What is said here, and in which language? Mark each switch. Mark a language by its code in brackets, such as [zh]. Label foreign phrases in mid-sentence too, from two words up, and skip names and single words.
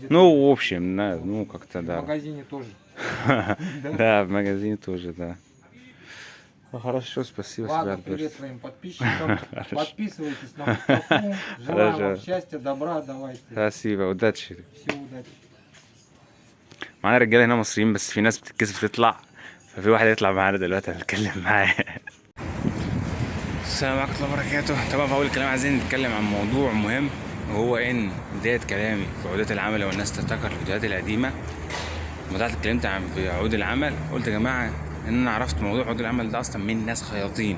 [ru] Ну, в общем, да, ну, как-то, В да. магазине тоже. Да, в магазине тоже, да. Хорошо, спасибо. Ладно, тебе, привет Альберт. своим подписчикам. Подписывайтесь на Мустафу. Желаю Хорошо. вам счастья, добра, давайте. спасибо، удачи. Всего удачи. [ar] معانا رجاله هنا مصريين، بس في ناس بتتكسف تطلع، ففي واحد يطلع معانا دلوقتي هنتكلم معاه. السلام عليكم ورحمة الله وبركاته. طبعا في أول الكلام عايزين نتكلم عن موضوع مهم، وهو إن بداية كلامي في عقودات العمل، لو الناس تفتكر الفيديوهات القديمة لما طلعت اتكلمت عن في عقود العمل، قلت يا جماعة إن أنا عرفت موضوع عقود العمل ده أصلا من ناس خياطين.